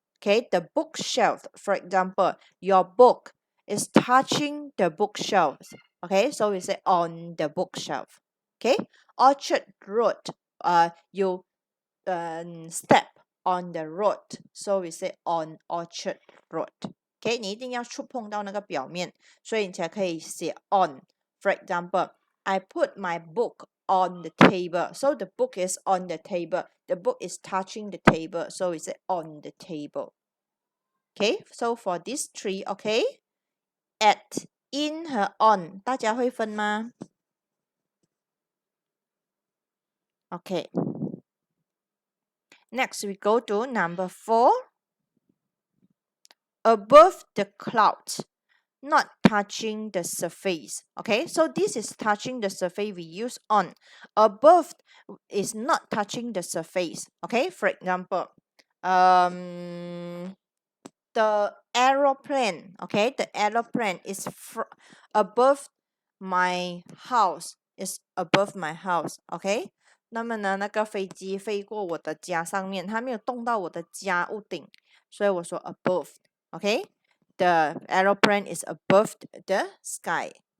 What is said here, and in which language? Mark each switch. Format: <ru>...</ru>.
<en>Okay, the bookshelf, for example, your book is touching the bookshelf. Okay, so we say on the bookshelf. Okay, Orchard Road, you step on the road, so we say on Orchard Road.</en> <zh>OK， 你一定要触碰到那个表面，所以你才可以写 on。</zh> <en>For example, I put my book on the table, so the book is on the table. The book is touching the table, so we say on the table. OK, so for these three, OK, at, in 和 on，</en> <zh>大家会分吗</zh> <en>？OK, next we go to number 4. Above the clouds, not touching the surface. Okay, so this is touching the surface, we use on. Above is not touching the surface. Okay, for example, the aeroplane. Okay, the aeroplane is above my house, is above my house.</en> <zh>Okay, 那么呢，那个飞机飞过我的家上面，它没有动到我的家屋顶，所以我说 above.</zh> <en>Okay, the aeroplane is above the sky.</en>